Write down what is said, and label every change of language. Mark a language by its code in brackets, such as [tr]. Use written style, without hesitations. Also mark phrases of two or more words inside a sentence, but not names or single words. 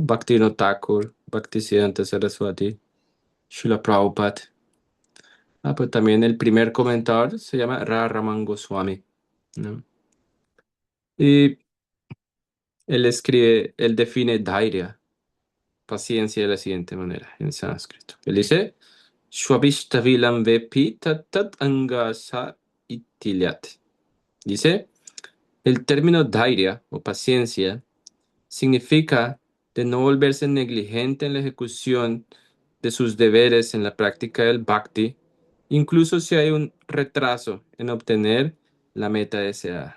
[es] Bhaktivinoda Thakur, Bhaktisiddhanta Saraswati, Srila Prabhupada. Pues también el primer comentador se llama Raman Goswami, ¿no? Y él define Dhairya, paciencia, de la siguiente manera, en sánscrito. Él dice, [sa] स्वाभीष्टविलम्बे ऽपि तद् अङ्गाशैथिल्यम्. [es] Dice, el término Dhairya o paciencia significa de no volverse negligente en la ejecución de sus deberes en la práctica del bhakti, incluso si hay un retraso en obtener la meta deseada.